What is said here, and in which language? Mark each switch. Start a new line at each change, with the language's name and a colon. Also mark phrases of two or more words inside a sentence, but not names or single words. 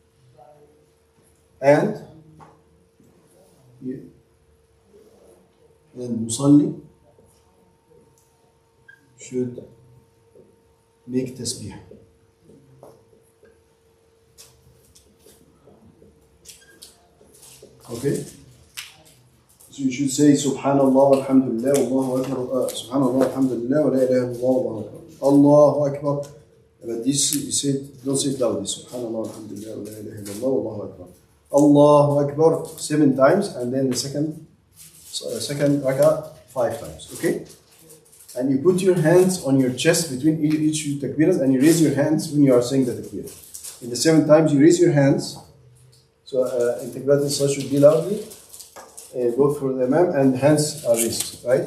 English: And Musalli should make tasbih. Okay? So you should say
Arabic: سبحان الله، الحمد لله، الله أكبر، سبحان الله، الحمد لله، ولا إله إلا الله، الله أكبر.
English: But this, you say, don't say it loudly.
Arabic: سبحان الله، الحمد لله، ولا إله إلا الله، الله أكبر. الله أكبر
English: 7 times, and then the second rakah 5 times. Okay? And you put your hands on your chest between each 2 takbiras, and you raise your hands when you are saying the takbir. In the 7 times, you raise your hands. So in
Arabic: تكبيرة الصلاة
English: should be loudly, both for the Imam, and hands are raised, right?